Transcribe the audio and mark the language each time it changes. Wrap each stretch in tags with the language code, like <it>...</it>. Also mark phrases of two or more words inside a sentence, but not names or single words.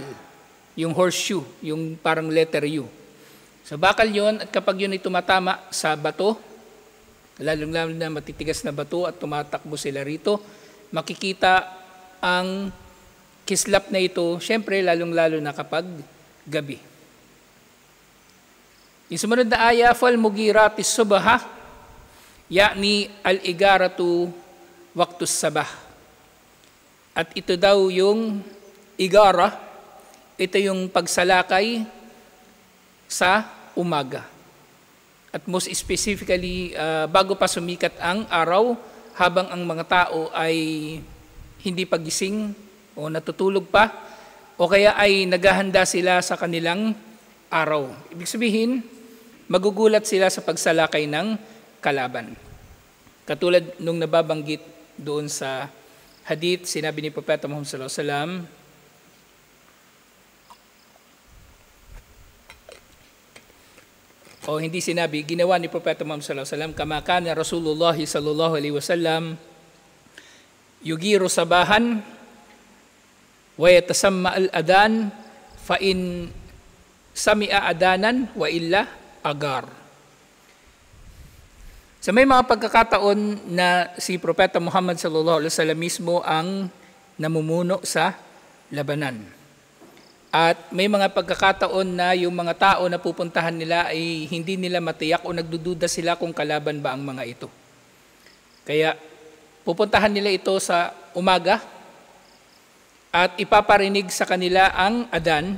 <tl>Yung horseshoe, yung parang letter U. So bakal yun, at kapag yun ay tumatama sa bato, lalong-lalo na matitigas na bato at tumatakbo sila rito, makikita ang kislap na ito, syempre lalong-lalo na kapag gabi. Yung sumunod na aya,</tl> <ar>فَالْمُغِيرَاتِ الصُّبْحَ يعني الإغارة وقت الصباح.</ar> <tl>At ito daw yung igara, ito yung pagsalakay sa umaga. At</tl> <en>most specifically,</en> <tl>bago pa sumikat ang araw, habang ang mga tao ay hindi pagising o natutulog pa, o kaya ay naghahanda sila sa kanilang araw. Ibig sabihin, magugulat sila sa pagsalakay ng kalaban. Katulad nung nababanggit doon sa hadith, sinabi ni Propeta Muhammad</tl> <ar>صلى الله عليه وسلم,</ar> <tl>o hindi sinabi, ginawa ni Propeta Muhammad</tl> <ar>صلى الله عليه وسلم كما كان رسول الله صلى الله عليه وسلم يغير صباحا ويتسمع الأذان فإن سمع أذانا وإلا أغار.</ar> <tl>So may mga pagkakataon na si Propeta Muhammad</tl> <ar>صلى الله عليه وسلم</ar> <tl>mismo ang namumuno sa labanan. At may mga pagkakataon na yung mga tao na pupuntahan nila ay hindi nila matiyak o nagdududa sila kung kalaban ba ang mga ito. Kaya pupuntahan nila ito sa umaga at ipaparinig sa kanila ang adan.</tl>